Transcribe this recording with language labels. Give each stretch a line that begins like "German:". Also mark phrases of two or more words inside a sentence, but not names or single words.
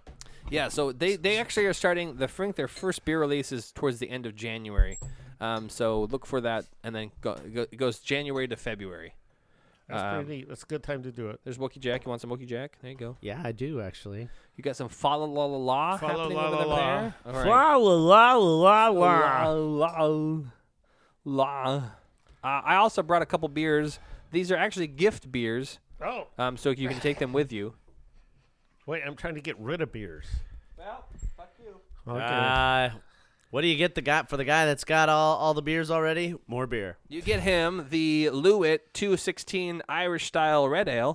English: Yeah, so they actually are starting their first beer releases towards the end of January. So look for that, and then it goes January to February. That's pretty neat. That's a good time to do it. There's Wookie Jack. You want some Wookie Jack? There you go. Yeah, I do actually. You got some fa la la la la happening over there. All right. La la la La. I also brought a couple beers. These are actually gift beers. Oh. So you can take them with you. Wait, I'm trying to get rid of beers. Well, fuck you. Okay. What do you get for the guy that's got all the beers already? More beer. You get him the Lewitt 216 Irish style red ale.